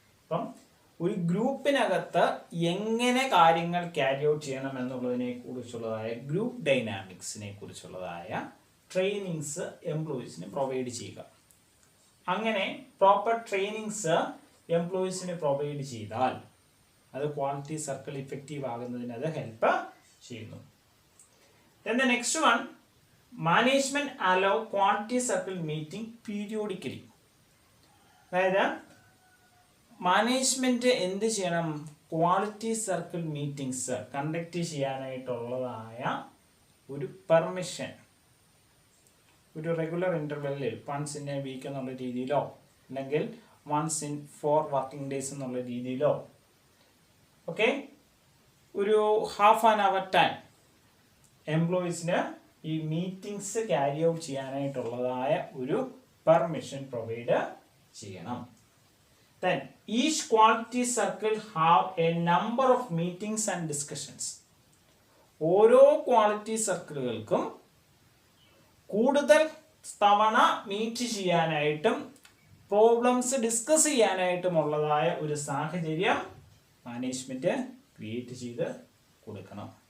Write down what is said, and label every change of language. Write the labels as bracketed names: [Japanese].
[Malayalam] അപ്പം ഒരു ഗ്രൂപ്പിനകത്ത് എങ്ങനെ കാര്യങ്ങൾ ക്യാരി ഔട്ട് ചെയ്യണം എന്നുള്ളതിനെ കുറിച്ചുള്ളതായ ഗ്രൂപ്പ് ഡൈനാമിക്സിനെ കുറിച്ചുള്ളതായ ട്രെയിനിങ്സ് എംപ്ലോയീസിന് പ്രൊവൈഡ് ചെയ്യുക. അങ്ങനെ പ്രോപ്പർ ട്രെയിനിങ്സ് എംപ്ലോയീസിന് പ്രൊവൈഡ് ചെയ്താൽ അത് ക്വാളിറ്റി സർക്കിൾ ഇഫക്റ്റീവ് ആകുന്നതിന് അത് ഹെൽപ്പ് ചെയ്യുന്നു. [English] Then the next one, management allow quality circle meeting periodically. [Malayalam] അതായത് മാനേജ്മെന്റ് എന്ത് ചെയ്യണം? ക്വാളിറ്റി സർക്കിൾ മീറ്റിംഗ്സ് കണ്ടക്ട് ചെയ്യാനായിട്ടുള്ളതായ ഒരു പെർമിഷൻ ഒരു regular ഇന്റർവെല്ലിൽ [English] once in a week [Malayalam] എന്നുള്ള രീതിയിലോ അല്ലെങ്കിൽ [English] once in 4 working days [Malayalam] എന്നുള്ള രീതിയിലോ ഓക്കെ ഒരു ഹാഫ് ആൻ അവർ ടൈം എംപ്ലോയീസിന് ഈ മീറ്റിംഗ്സ് ക്യാരി ഔട്ട് ചെയ്യാനായിട്ടുള്ളതായ ഒരു പെർമിഷൻ പ്രൊവൈഡ് ചെയ്യണം. [English] Then each quality circle have a number of meetings and discussions. [Malayalam] ഓരോ ക്വാളിറ്റി സർക്കിളുകൾക്കും കൂടുതൽ തവണ മീറ്റ് ചെയ്യാനായിട്ടും പ്രോബ്ലംസ് ഡിസ്കസ് ചെയ്യാനായിട്ടുമുള്ളതായ ഒരു സാഹചര്യം മാനേജ്മെന്റ് ക്രിയേറ്റ് ചെയ്ത് കൊടുക്കണം.